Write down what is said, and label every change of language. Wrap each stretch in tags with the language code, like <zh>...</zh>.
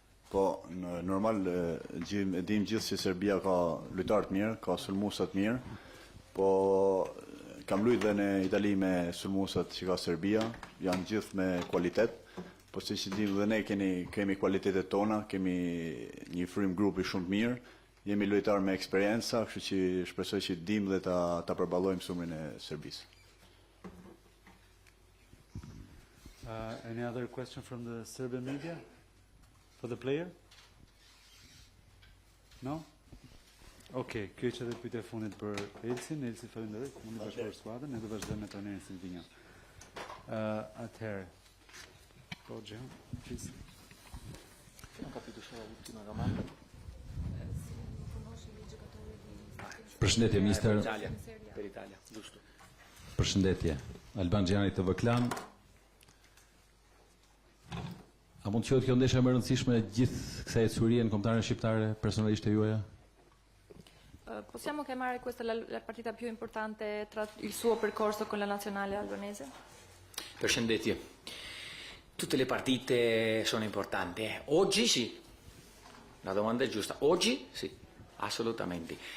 <sq>Po, normal, e dim gjithë që Serbia ka lojtarë të mirë, ka sulmuesa të mirë, po kam luajtur dhe në Itali me sulmuesat që ka Serbia, janë gjithë me kualitet, po siç dim dhe ne kemi kualitetet tona, kemi një frym grupi shumë të mirë, jemi lojtarë me eksperjenca, kështu që shpresoj që dim dhe ta përballojmë sulmin e Serbisë.</sq> <en>Any other question from the Serbian media? For the player? No?</en> <sq>Okay, kjo që edhe pyetja e fundit për Elsin. Elsi, falenderoj. Mundi të bashkëpunojmë skuadrën, ne do vazhdojmë me trajnerin Silvinjo. Atëherë. Po, Gjehon,</sq> <en>please.</en> <sq>Përshëndetje, mister.</sq> <it>Per Italia, giusto.</it> <sq>Përshëndetje. Alban Xhani TV Klan. A mund të qoftë kjo ndeshja më e rëndësishme gjithë kësaj ecurie kombëtare shqiptare personalisht e juaja?</sq> <it>Possiamo chiamare questa la partita più importante tra il suo percorso con la nazionale albanese?</it> <sq>Përshëndetje.</sq> <it>Tutte le partite sono importanti. Oggi sì. La domanda è giusta. Oggi sì, assolutamente.</it>